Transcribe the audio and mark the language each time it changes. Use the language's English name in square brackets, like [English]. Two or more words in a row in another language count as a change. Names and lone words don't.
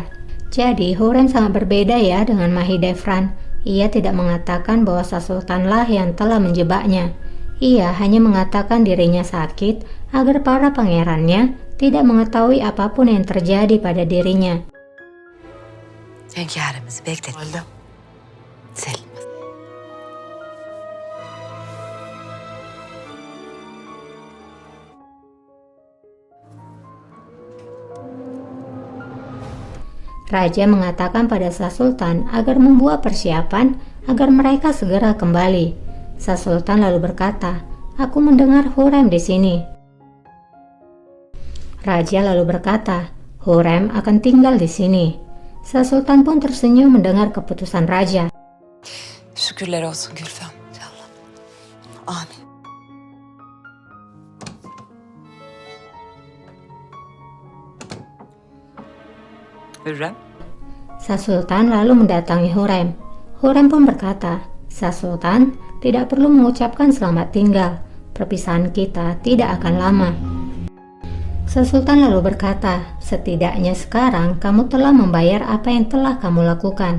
[Indonesian] Jadi Hurrem sangat berbeda ya dengan Mahidevran. Ia tidak mengatakan bahwa Sang Sultanlah yang telah menjebaknya. Ia hanya mengatakan dirinya sakit agar para pangerannya tidak mengetahui apapun yang terjadi pada dirinya. [Turkish] Hünkârımızı bekledik. Validem. Selim. [Indonesian] Raja mengatakan pada Shah Sultan agar membuat persiapan agar mereka segera kembali. Shah Sultan lalu berkata, "Aku mendengar Hurrem di sini." Raja lalu berkata, "Hurrem akan tinggal di sini." Shah Sultan pun tersenyum mendengar keputusan raja. [Turkish] Şükürler olsun Gülfem. İnşallah. Amin. Hürrem. [Indonesian] Shah Sultan lalu mendatangi Hurrem. Hurrem pun berkata, "Shah Sultan tidak perlu mengucapkan selamat tinggal. Perpisahan kita tidak akan lama." Shah Sultan lalu berkata, "Setidaknya sekarang kamu telah membayar apa yang telah kamu lakukan.